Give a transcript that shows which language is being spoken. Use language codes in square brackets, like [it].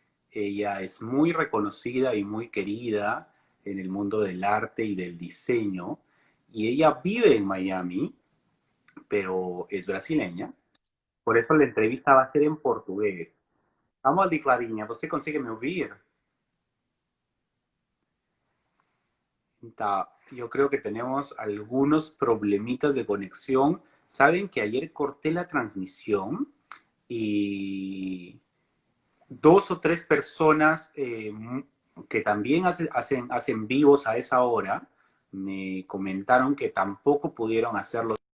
[es] Ella es muy reconocida y muy querida en el mundo del arte y del diseño. Y ella vive en Miami, pero es brasileña. Por eso la entrevista va a ser en portugués. [pt] Vamos ali, Clarinha, você consegue me ouvir? [es] Yo creo que tenemos algunos problemitas de conexión. Saben que ayer corté la transmisión y dos o tres personas que también hacen vivos a esa hora me comentaron que tampoco pudieron hacerlo.